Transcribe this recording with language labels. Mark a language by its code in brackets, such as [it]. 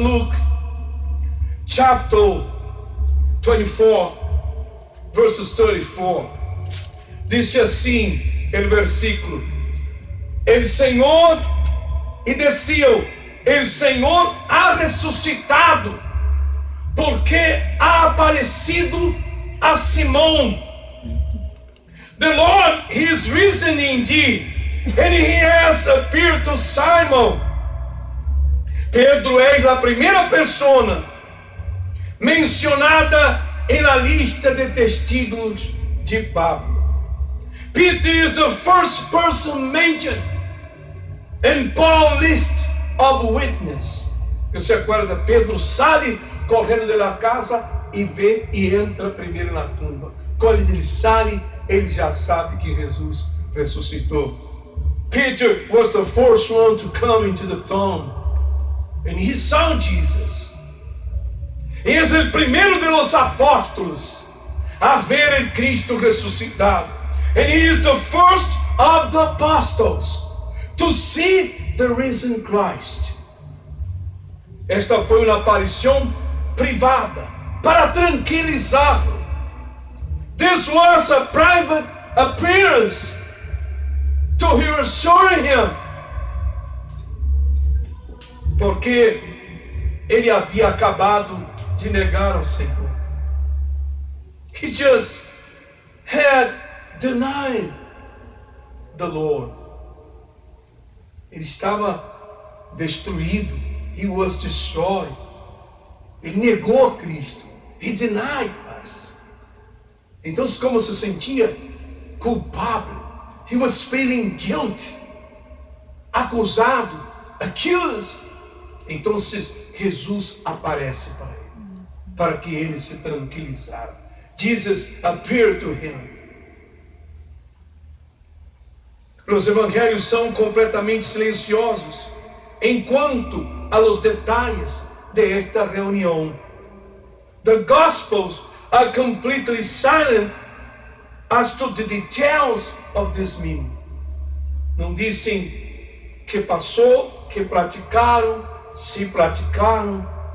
[en] Luke, chapter 24, verses 34. [pt] Diz assim, o versículo: El Senhor, e desceu, el Senhor ha ressuscitado, porque ha aparecido a Simão. [en] The Lord, He is risen indeed, and He has appeared to Simon. [pt] Pedro é a primeira pessoa mencionada na lista de testigos de Pablo. [en] Peter is the first person mentioned in Paul's list of witnesses. [pt] Você acorda? Pedro sai correndo da casa e vê e entra primeiro na tumba. Quando ele sai, ele já sabe que Jesus ressuscitou. [en] Peter was the first one to come into the tomb, and he saw Jesus. [pt] Ele é o primeiro de los apóstolos a ver el Cristo ressuscitado. [en] And he is the first of the apostles to see the risen Christ. [pt] Esta foi uma aparição privada para tranquilizá-lo. [en] This was a private appearance to reassure him, [pt] porque ele havia acabado de negar ao Senhor. [en] He just had denied the Lord. [pt] Ele estava destruído. [en] He was destroyed. [pt] Ele negou a Cristo. [en] He denied us. [pt] Então, como se sentia culpável. [en] He was feeling guilt. [pt] Acusado. [en] Accused. [pt] Então, Jesus aparece para ele, para que ele se tranquilizasse. [en] Jesus appeared to him. [pt] Os evangelhos são completamente silenciosos enquanto a los detalhes de esta reunião. [en] The Gospels are completely silent as to the details of this meeting. [pt] Não dizem que passou, que praticaram, se praticaram.